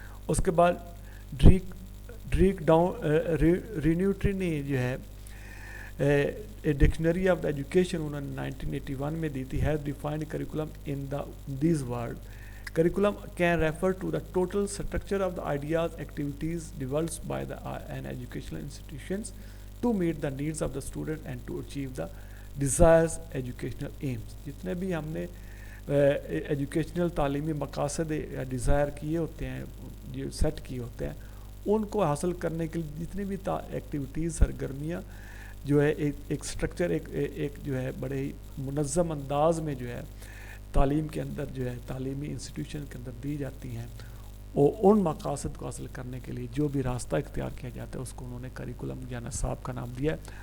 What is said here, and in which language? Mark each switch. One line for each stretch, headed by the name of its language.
Hindi: उसके बाद ड्रीक डाउन रीन्यूट्री ने जो है a dictionary of the education उन्होंने 1981 में दी थी,
English: Has defined curriculum in this word. Curriculum can refer to the total structure of the ideas, activities developed by an educational institutions to meet the needs of the student and to achieve the desired educational aims।
Hindi: जितने भी हमने educational तालीमी मकासद या desire किए होते हैं, जो set किए होते हैं, उनको हासिल करने के लिए जितनी भी एक्टिविटीज़, सरगर्मियाँ जो है एक स्ट्रक्चर एक जो है बड़े ही मुनज़्ज़म अंदाज में जो है तालीम के अंदर जो है तालीमी इंस्टीट्यूशन के अंदर दी जाती हैं, और उन मकासद को हासिल करने के लिए जो भी रास्ता इख्तियार किया जाता है उसको उन्होंने करिकुलम या नसाब का नाम दिया है।